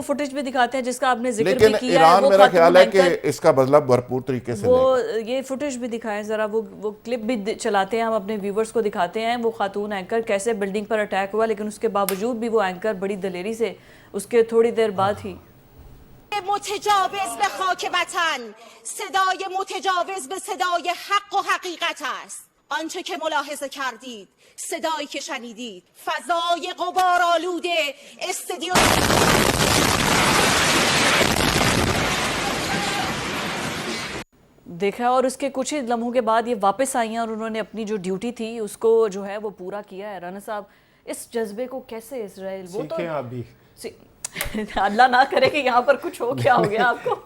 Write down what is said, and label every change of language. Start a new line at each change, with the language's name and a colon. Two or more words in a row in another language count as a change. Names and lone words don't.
Hindi: फुटेज भी दिखाते हैं जिसका आपने जिक्र लेकिन भी किया है। ईरान वो मेरा खातून ख्याल है कि एंकर, इसका बदला भरपूर तरीके से वो लेगा। ये फुटेज भी दिखाएं जरा, वो क्लिप भी चलाते हैं, हम अपने व्यूवर्स को दिखाते हैं। वो खातून एंकर कैसे बिल्डिंग पर अटैक हुआ, लेकिन उसके बावजूद भी वो एंकर बड़ी दलेरी से उसके थोड़ी देर बाद ही
Persian: متجاوز به خاک وطن، صدای متجاوز به صدای حق و حقیقت است. آنچه که ملاحظه کردید، صدایی که شنیدید، فضای غبارآلود استدیو
Hindi: देखा, और उसके कुछ ही लम्हों के बाद ये वापस आई हैं और उन्होंने अपनी जो ड्यूटी थी उसको जो है वो पूरा किया है। राना साहब, इस जज्बे को कैसे इसराइल, वो तो सीखें आप भी। अल्लाह ना करे कि यहाँ पर कुछ हो, क्या हो गया आपको।